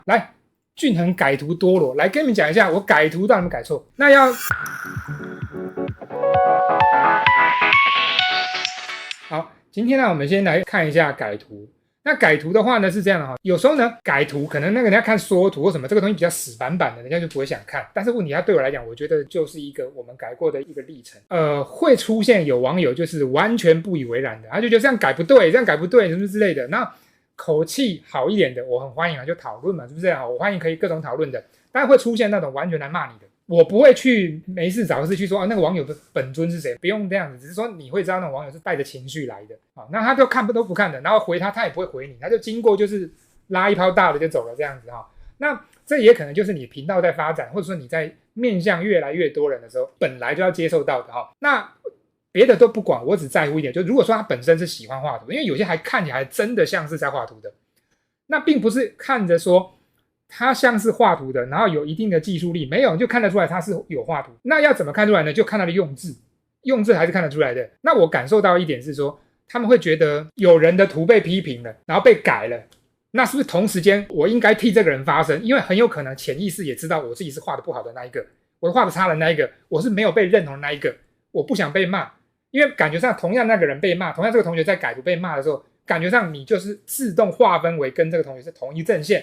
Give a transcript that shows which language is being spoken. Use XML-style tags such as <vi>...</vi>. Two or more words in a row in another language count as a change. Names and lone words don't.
<zh>來，俊恆改圖多羅，來跟你們講一下我改圖到底有沒有改錯。那要好，今天呢，我們先來看一下改图。那改圖的話呢是这樣的哈，有时候呢改图可能那个人家看缩圖或什麼，這個東西比較死板板的，人家就不會想看。但是問題它對我來講，我覺得就是一個我們改過的一個歷程。會出現有網友就是完全不以為然的，他就覺得這樣改不對，這樣改不對，什麼之類的。那口氣好一點的，我很歡迎啊，就討論嘛，是不是啊？我歡迎可以各種討論的。但會出現那種完全來罵你的，我不會去沒事找事去說那個網友的本尊是誰，不用這樣子，只是說你會知道那種網友是帶着情緒來的啊，那他就看都不看的，然後回他也不會回你，他就經過就是拉一泡大的就走了這樣子哈。那這也可能就是你頻道在發展，或者說你在面向越來越多人的時候，本來就要接受到的哈。那別的都不管，我只在乎一點，就如果說他本身是喜歡畫圖，因為有些還看起來真的像是在畫圖的，那並不是看着說他像是畫圖的，然後有一定的技術力，沒有就看得出來他是有畫圖。那要怎麼看出來呢？就看他的用字，用字還是看得出來的。那我感受到一點是說，他們會覺得有人的圖被批評了，然後被改了，那是不是同時間我應該替這個人發聲？因為很有可能潛意識也知道我自己是畫的不好的那一個，我畫的差的那一個，我是沒有被認同的那一個，我不想被罵。因為感覺上同樣那個人被罵，同樣這個同學在改圖被罵的時候，感覺上你就是自動劃分為跟這個同學是同一陣線。</zh>